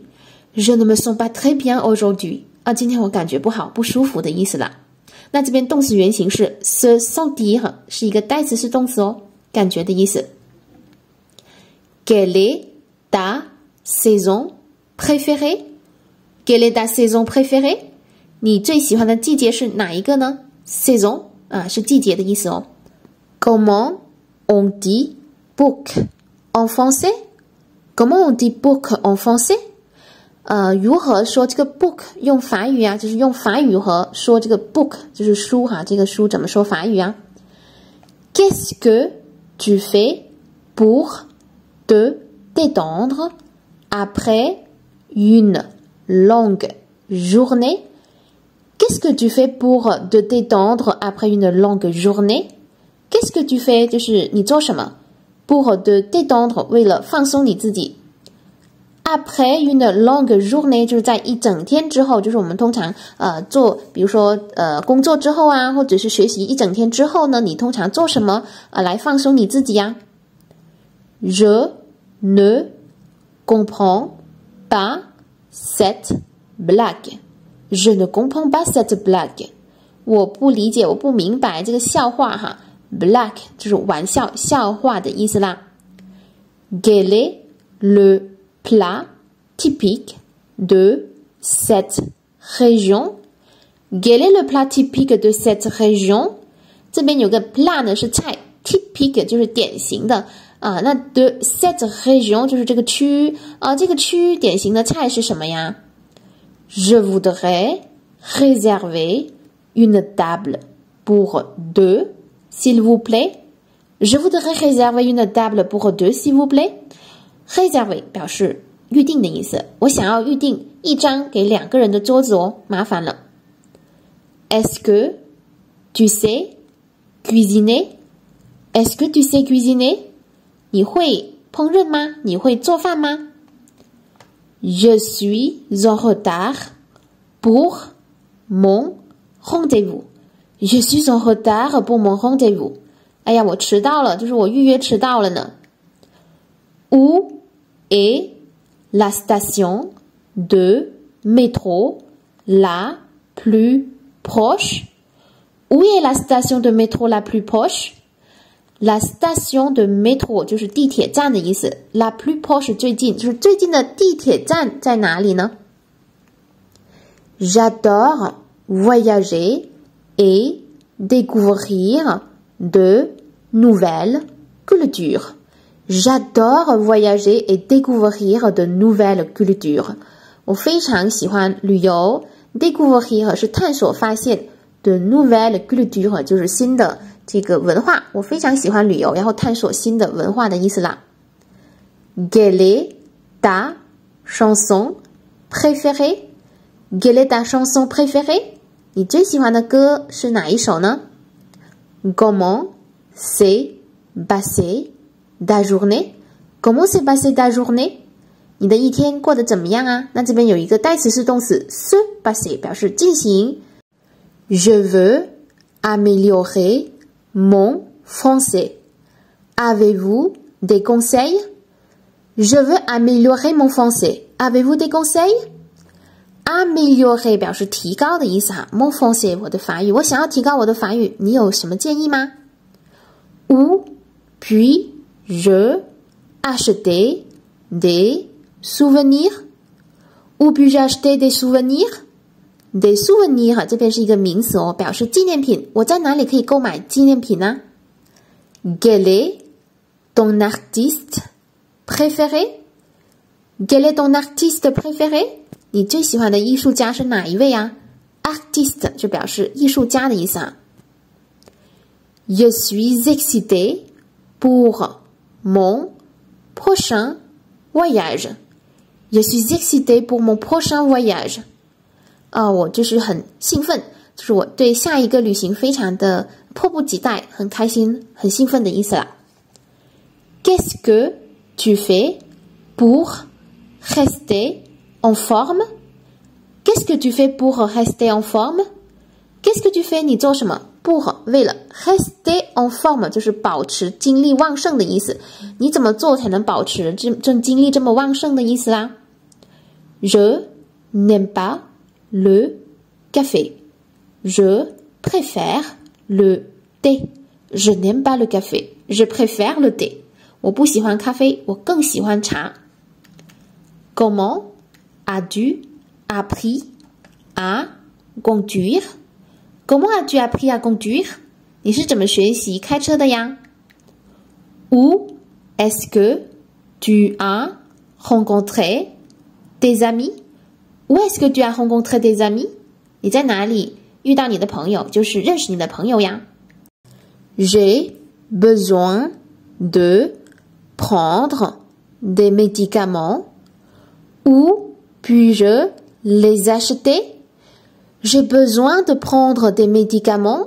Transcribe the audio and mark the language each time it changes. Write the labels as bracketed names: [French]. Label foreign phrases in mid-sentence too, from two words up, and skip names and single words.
[French] Je ne me sens pas très bien aujourd'hui. [Chinese] 啊，今天我感觉不好，不舒服的意思啦。那这边动词原形是 [French] se sentir， [Chinese] 是一个代词是动词哦，感觉的意思。 [French] Quelle est ta saison préférée? Quelle est ta saison préférée? [Chinese] 你最喜欢的季节是哪一个呢？ [French] Saison [Chinese] 啊，是季节的意思哦。 [French] Comment on dit book en français? Comment on dit book en français? [Chinese] 如何说这个 book 用法语啊，就是用法语和说这个 book 就是书哈，这个书怎么说法语啊 ？ [French] Qu'est-ce que tu fais pour te détendre après une longue journée? Qu'est-ce que tu fais pour te détendre après une longue journée? Qu'est-ce que tu fais [Chinese] 就是你做什么 [French] pour te détendre [Chinese] 为了放松你自己。 [French] Après une longue journée [Chinese] 就是在一整天之后，就是我们通常做，比如说工作之后啊，或者是学习一整天之后呢，你通常做什么来放松你自己呀 ？ [French] Je ne comprends pas cette blague. Je ne comprends pas cette blague. [Chinese] 我不理解，我不明白这个笑话哈。Blague 就是玩笑、笑话的意思啦。 [French] Quel est le plat typique de cette région? Quel est le plat typique de cette région? [Chinese] 这边有个 plat 呢是菜 ，typique 就是典型的啊。那 [French] de cette région [Chinese] 就是这个区这个区典型的菜是什么呀 ？ [French] Je voudrais réserver une table pour deux, s'il vous plaît. Je voudrais réserver une table pour deux, s'il vous plaît.Réserver [Chinese] 表示预定的意思，我想要预定一张给2个人的桌子哦，麻烦了。 [French] Est-ce que tu sais cuisiner? Est-ce que tu sais cuisiner? [Chinese] 你会烹饪吗？你会做饭吗 ？ [French] Je suis en retard pour mon rendez-vous. Je suis en retard pour mon rendez-vous. [Chinese] 哎呀，我迟到了，就是我预约迟到了呢。 [French] Où est la station de métro la plus proche? Où est la station de métro la plus proche? La station de métro [Chinese] 就是地铁站的意思 [French] ，la plus proche [Chinese] 最近，就是最近的地铁站在哪里呢 [French] ？J'adore voyager et découvrir de nouvelles cultures.J'adore voyager et découvrir de nouvelles cultures. [Chinese] 我非常喜欢旅游 ，découvrir 是探索发现 ， [French] de nouvelles cultures [Chinese] 就是新的这个文化。我非常喜欢旅游，然后探索新的文化的意思啦。 [French] Quelle est ta chanson préférée? Quelle est ta chanson préférée? [Chinese] 你最喜欢的歌是哪一首呢 ？ [French] Comment s'est passée?Ta journée? Comment s'est passée ta journée? [Chinese] 你的一天过得怎么样啊？那这边有一个代词是动词 [French] se passer [Chinese] 表示进行。 [French] Je veux améliorer mon français. Avez-vous des conseils? Je veux améliorer mon français. Avez-vous des conseils? [Chinese] Améliorer 表示提高的意思哈。 [French] Mon français [Chinese] 我的法语，我想要提高我的法语，你有什么建议吗 ？ [French] Ou puis.Je acheter des souvenirs? Où puis-je acheter des souvenirs? Des souvenirs [Chinese] 这边是一个名词哦，表示纪念品。我在哪里可以购买纪念品呢 ？ [French] Quel est ton artiste préféré? Quel est ton artiste préféré? [Chinese] 你最喜欢的艺术家是哪一位啊 ？Artiste 就表示艺术家的意思啊。 [French] Je suis excité pour.Mon prochain voyage. Je suis excitée pour mon prochain voyage. [Chinese] 我就是很兴奋，就是我对下一个旅行非常的迫不及待，很开心，很兴奋的意思啦。 [French] Qu'est-ce que tu fais pour rester en forme? Qu'est-ce que tu fais pour rester en forme? Qu'est-ce que tu fais? [Chinese] 你做什么？pour 为了 [French] rester en forme [Chinese] 就是保持精力旺盛的意思。你怎么做才能保持这精力这么旺盛的意思啦 ？ [French] Je n'aime pas le café. Je préfère le thé. Je n'aime pas le café. Je préfère le thé. [Chinese] 我不喜欢咖啡，我更喜欢茶。 [French] Comment as-tu appris à conduire? Comment as-tu appris à conduire? [Chinese] 你是怎么学习开车的呀 ？ [French] Où est-ce que tu as rencontré tes amis? Où est-ce que tu as rencontré tes amis? [Chinese] 你在哪里遇到你的朋友，就是认识你的朋友呀。 [French] J'ai besoin de prendre des médicaments. Où puis-je les acheter? J'ai besoin de prendre des médicaments.